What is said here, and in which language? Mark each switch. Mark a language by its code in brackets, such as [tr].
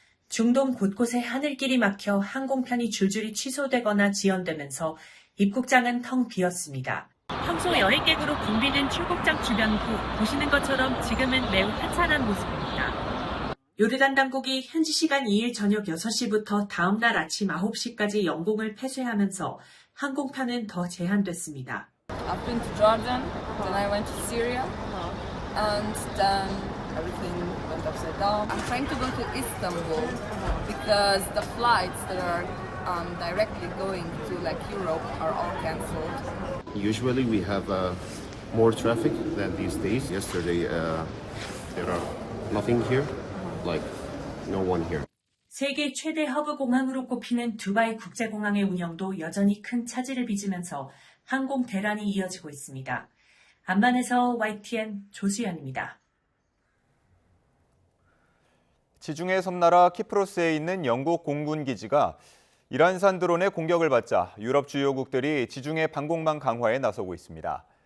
[ko] 중동 곳곳에 하늘길이 막혀 항공편이 줄줄이 취소되거나 지연되면서 입국장은 텅 비었습니다. 평소 여행객으로 붐비는 출국장 주변도 보시는 것처럼 지금은 매우 한산한 모습입니다. 요르단 당국이 현지 시간 2일 저녁 6시부터 다음 날 아침 9시까지 영공을 폐쇄하면서 항공편은 더 제한됐습니다. [en] I've been to Jordan, then I went to Syria, and then everything went upside down. I'm trying to go to Istanbul because the flights that are directly going to like Europe are all cancelled. Usually we have more traffic than these days. Yesterday there are nothing here, like no one here. [ko] 세계 최대 허브 공항으로 꼽히는 두바이 국제공항의 운영도 여전히 큰 차질을 빚으면서 항공 대란이 이어지고 있습니다. 암만에서 YTN 조수연입니다. 지중해 섬나라 키프로스에 있는 영국 공군 기지가 이란산 드론의 공격을 받자 유럽 주요국들이 지중해 방공망 강화에 나서고 있습니다.